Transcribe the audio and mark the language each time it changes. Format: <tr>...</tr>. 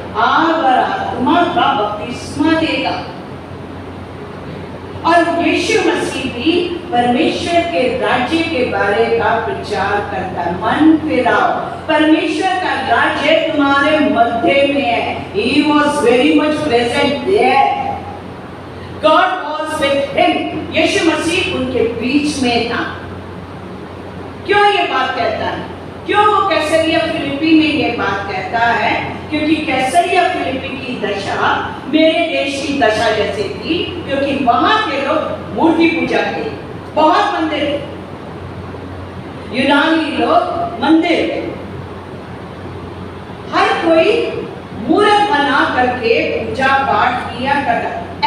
<hi>आग और आत्मा का बपतिस्मा देगा। और यीशु मसीह भी परमेश्वर के राज्य के बारे का प्रचार करता है। मन फिराओ, परमेश्वर का राज्य तुम्हारे मध्य में है।</hi> <en>He was very much present there. God was with him.</en> <hi>यीशु मसीह उनके बीच में था। क्यों ये बात कहता है? क्यों वो कैसरिया फिलिप्पी में ये बात कहता है? क्योंकि कैसरिया फिलिप्पी की दशा मेरे देश की दशा जैसी थी, क्योंकि वहां के लोग मूर्ति पूजा थे, बहुत मंदिर, यूनानी लोग मंदिर, हर कोई मूर्त बना करके पूजा पाठ किया करता।</hi>